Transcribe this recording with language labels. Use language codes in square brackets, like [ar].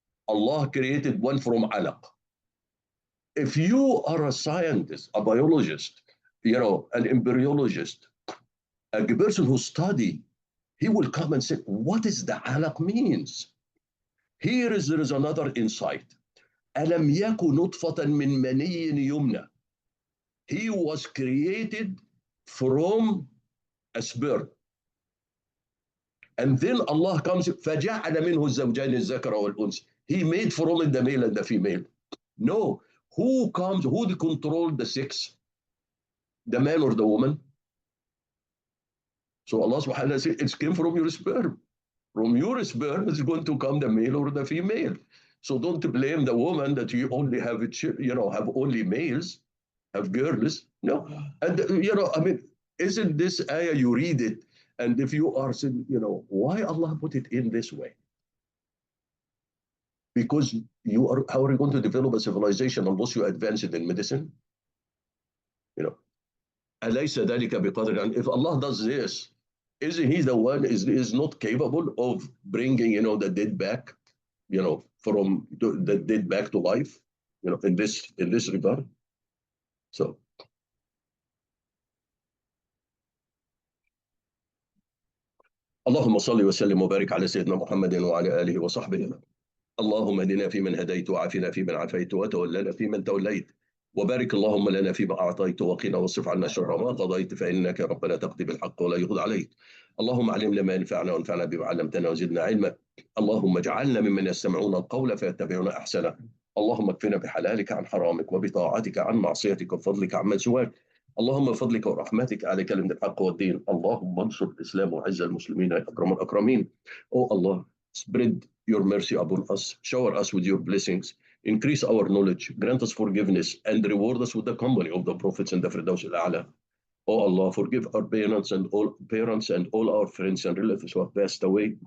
[en] Allah created one from alaq. If you are a scientist, a biologist, an embryologist, a person who study, he will come and say, what is the alaq means? There is another insight. [ar] أَلَمْ يَكُ نُطْفَةً مِّن مَنِيٍّ يُمْنَىٰ. [en] He was created from a sperm. And then Allah comes, [ar] فَجَعَلَ مِنْهُ الزَّوْجَيْنِ الذَّكَرَ وَالْأُنثَى. [en] He made from it the male and the female. No. Who controls the sex? The man or the woman? So Allah subhanahu wa ta'ala said, it came from your sperm. From your sperm is going to come the male or the female. So don't blame the woman that you only have, have only males, have girls. No. And, isn't this ayah, you read it, and if you are saying, why Allah put it in this way? Because how are you going to develop a civilization unless you advance it in medicine? [ar] أليس ذلك بقدر. [en] And if Allah does this, isn't he the one is not capable of bringing, the dead back, from the dead back to life, in this regard? [ar] So اللهم صل وسلم وبارك على سيدنا محمد وعلى آله وصحبه. اللهم اهدنا فيمن هديت وعافنا فيمن عافيت وتولنا فيمن توليت وبارك اللهم لنا فيما أعطيت وقنا واصرف عنا شر ما قضيت فإنك ربنا تقضي بالحق ولا يقضى عليك. اللهم علمنا ما ينفعنا وانفعنا بما علمتنا وزدنا علما. اللهم اجعلنا ممن يستمعون القول فيتبعون أحسنه. اللهم اكفنا بحلالك عن حرامك وبطاعتك عن معصيتك وفضلك عمن سواك. اللهم بفضلك ورحمتك على كلمة الحق والدين. اللهم انصر الإسلام وعز المسلمين يا أكرم الأكرمين. [en] Oh Allah, spread your mercy upon us. Shower us with your blessings increase our knowledge, grant us forgiveness, and reward us with the company of the prophets in the Firdaus al-A'la. Oh Allah, forgive our parents and all our friends and relatives who have passed away.